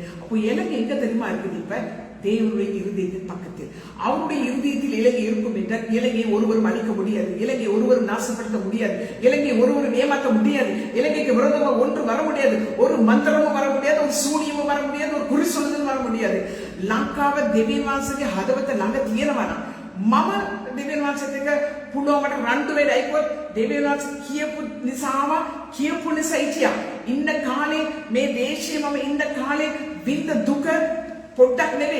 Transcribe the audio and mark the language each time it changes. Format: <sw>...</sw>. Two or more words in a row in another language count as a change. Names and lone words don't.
<ta>அப்போ இலங்கை எங்க தெரியுமா இருக்குது? இப்ப தேவனுடைய இருதயத்தின் பக்கத்தில். அவருடைய இருதயத்தில் இலங்கை இருக்கும் என்றால் இலங்கையை ஒருவரும் அழிக்க முடியாது, இலங்கை ஒருவரும் நாசப்படுத்த முடியாது, இலங்கை ஒருவரும் ஏமாற்ற முடியாது, இலங்கைக்கு விரோதமாக ஒன்று வர முடியாது, ஒரு மந்திரமும் வர முடியாது, ஒரு சூனியமும் வர முடியாது, ஒரு குறி சொல்லுதலும் வர முடியாது.</ta> <si>ලංකාව දෙවියන් වහන්සේගේ හදවත ළඟ තියෙනවා නම් මම දෙවියන් වහන්සේත් එක්ක පුළුවන්කට රණ්ඩු වෙලා ඉක්කොත් දෙවියන් වහන්සේ කියපු නිසා හිටියා. ඉන්න කාලේ මේ දේශයේ මම ඉන්න කාලේ විඳ දුක පොඩ්ඩක් නෙවෙයි.</si>